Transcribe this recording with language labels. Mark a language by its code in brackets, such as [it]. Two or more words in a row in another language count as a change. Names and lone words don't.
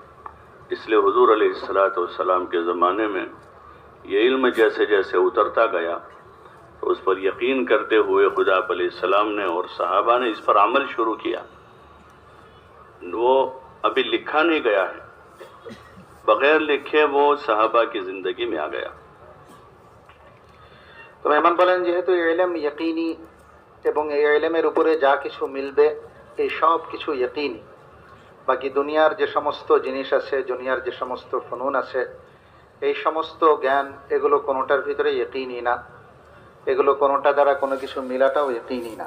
[ur] اس لیے حضور علیہ السلام کے زمانے میں یہ علم جیسے جیسے اترتا گیا تو اس پر یقین کرتے ہوئے خدا علیہ السلام نے اور صحابہ نے اس پر عمل شروع کیا. وہ ابھی لکھا نہیں گیا ہے, بغیر لکھے وہ صحابہ کی زندگی میں آ گیا. [bn] তো মেহমান বলেন যেহেতু এই ইলম ইয়াকিনী এবং এই ইলমের উপরে যা কিছু মিলবে এই সব কিছু ইয়াকিনী, বাকি দুনিয়ার যে সমস্ত জিনিস আছে, দুনিয়ার যে সমস্ত ফনুন আছে, এই সমস্ত জ্ঞান এগুলো কোনোটার ভিতরে ইয়াকিনী না, এগুলো কোনোটা দ্বারা কোনো কিছু মিলাটাও ইয়াকিনী না.